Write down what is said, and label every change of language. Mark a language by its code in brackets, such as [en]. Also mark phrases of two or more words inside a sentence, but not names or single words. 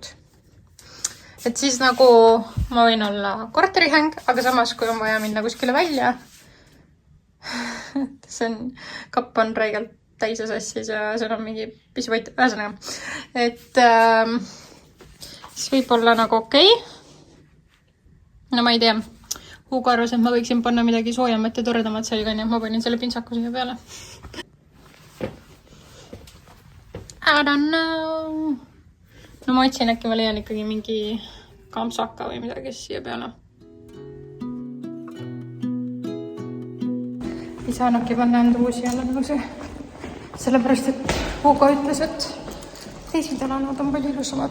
[et] Et siis nagu ma võin olla korterihäng, aga samas kui on vaja minna kuskile välja, see on, kapp on räigelt täise sassis ja see on mingi pisivõit. Ühesõnaga, et siis võib olla nagu okei. No ma ei tea. Hugo arvas, et ma võiksin panna midagi soojamat ja toredamat selga, nii et ma panin selle pintsaku siia peale. [en] I don't know. [et] No ma otsin, äkki ma leian ikkagi mingi kampsaka või midagi siia peale. Ei saanudki panna enda uusi jälle nagu see. Sellepärast, et Hugo ütles, et teised elanud on palju ilusamad.